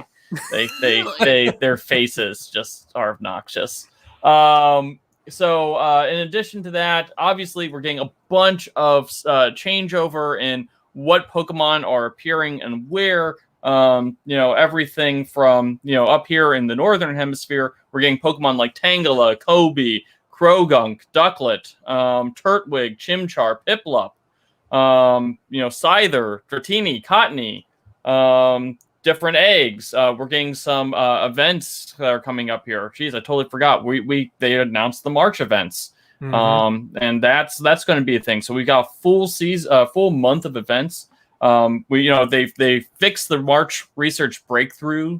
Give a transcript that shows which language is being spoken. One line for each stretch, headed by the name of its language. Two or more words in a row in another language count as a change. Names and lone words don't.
English: Their faces just are obnoxious. So in addition to that, obviously we're getting a bunch of changeover in what Pokemon are appearing and where. Everything from up here in the northern hemisphere, we're getting Pokemon like Tangela, Kobe, Krogunk, Ducklet, Turtwig, Chimchar, Piplup, Scyther, Dratini, Cottonee, different eggs. We're getting some events that are coming up here. Jeez, I totally forgot. They announced the March events. And that's going to be a thing. So we got full month of events. They fixed the March research breakthrough.